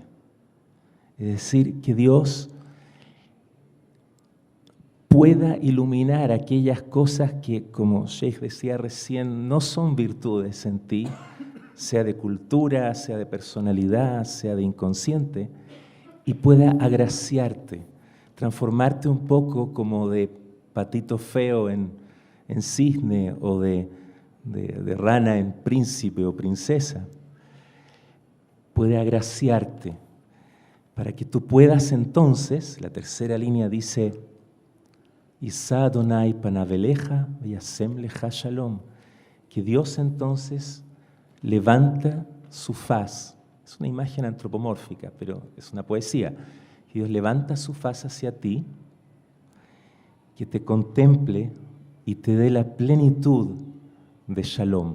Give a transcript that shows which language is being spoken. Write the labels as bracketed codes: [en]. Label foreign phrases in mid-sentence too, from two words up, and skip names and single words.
[es] Es decir, que Dios pueda iluminar aquellas cosas que, como Sheikh decía recién, no son virtudes en ti, sea de cultura, sea de personalidad, sea de inconsciente, y pueda agraciarte, transformarte un poco como de patito feo en cisne o de rana en príncipe o princesa. Puede agraciarte para que tú puedas entonces, la tercera línea dice, [he] ישא אדוני פניו אליך וישם לך שלום, [es] que Dios entonces levanta su faz. Es una imagen antropomórfica, pero es una poesía. Que Dios levanta su faz hacia ti, que te contemple y te dé la plenitud de shalom.